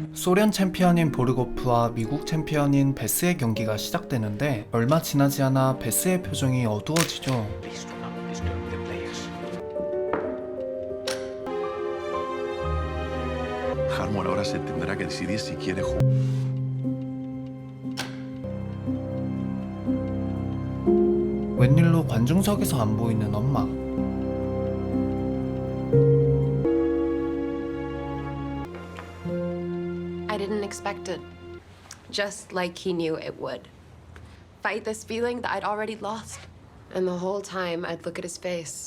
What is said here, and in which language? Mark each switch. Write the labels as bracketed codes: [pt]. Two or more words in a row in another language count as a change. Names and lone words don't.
[ko] 소련 챔피언인 보르고프와 미국 챔피언인 베스의 경기가 시작되는데 얼마 지나지 않아 베스의 표정이 어두워지죠. [en] Disturb the players. [es] Harmon ahora se tendrá que decidir si quiere jugar. [ko] 웬일로 관중석에서 안 보이는 엄마. [en] I didn't expect it. Just like he knew it would. Fight this feeling that I'd already lost. And the whole time, I'd look at his face.